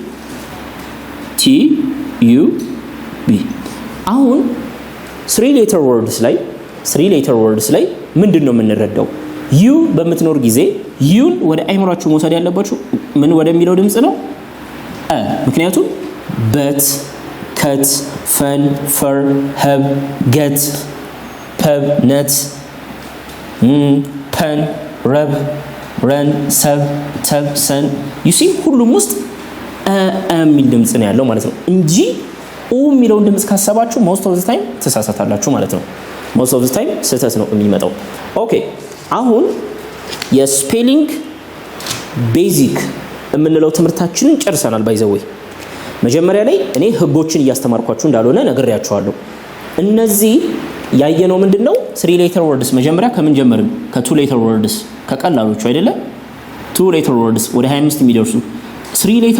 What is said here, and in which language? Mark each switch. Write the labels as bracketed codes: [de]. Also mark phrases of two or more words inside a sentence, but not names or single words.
[am] TUB አሁን [en] 3 letter words [am] ላይ ምንድነው የምንረዳው ዩ በመትኖር ጊዜ ዩን ወደ አይምራችሁ መውሰድ ያለባችሁ ምን ወደሚለው ድምጽ ነው ምክንያቱም [en] but cut fun fur hub get pub nut pun rub run sub tub sun you see [am] ሁሉም ውስጥ የሚል ድምጽ ነው ያለው ማለት ነው እንጂ የሚለውን ድምጽ ካሰባችሁ [en] most of the time [am] ተሳሳታላችሁ ማለት ነው [en] most of the time [am] ስህተት ነው የሚመጣው ኦኬ አሁን የስፔሊንግ ቤዚክ የምንለው ትምህርታችንን ጨርሰናል ባይ [en] the way [am] መጀመሪያ ላይ እኔ ህጎችን እያስተማርኳችሁ እንዳልሆነ ነግሬያችኋለሁ እነዚህ ያየነው ምንድነው [en] 3 letter words [am] መጀመሪያ ከምን ጀመርን ከ2 letter words ከቀላሎቹ አይደለ [en] 2 letter words [am] ወደ 25 የሚደርሱ [en] 3 letter